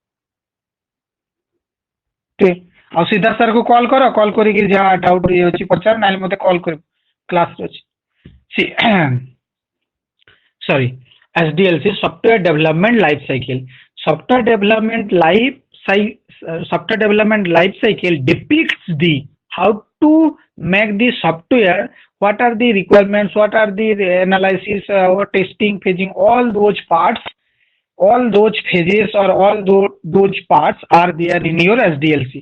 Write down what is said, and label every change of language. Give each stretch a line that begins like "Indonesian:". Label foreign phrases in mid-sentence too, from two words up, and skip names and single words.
Odia: ଠିକ। ଆଉ ସିଦ୍ଧାର୍ଥ ସାର୍ କୁ କଲ୍ କର, କଲ୍ କରିକି ଯାହା ଡାଉଟ୍ ଇଏ ଅଛି ପଚାର, ନହେଲେ ମୋତେ କଲ୍ କରିବ, କ୍ଲାସରେ ଅଛି।
English: Sorry, SDLC, software development life cycle. Software development life cycle depicts the how to make the software, what are the requirements, what are the analysis, or testing, phasing, all those parts, all those phases or all those parts are there in your SDLC.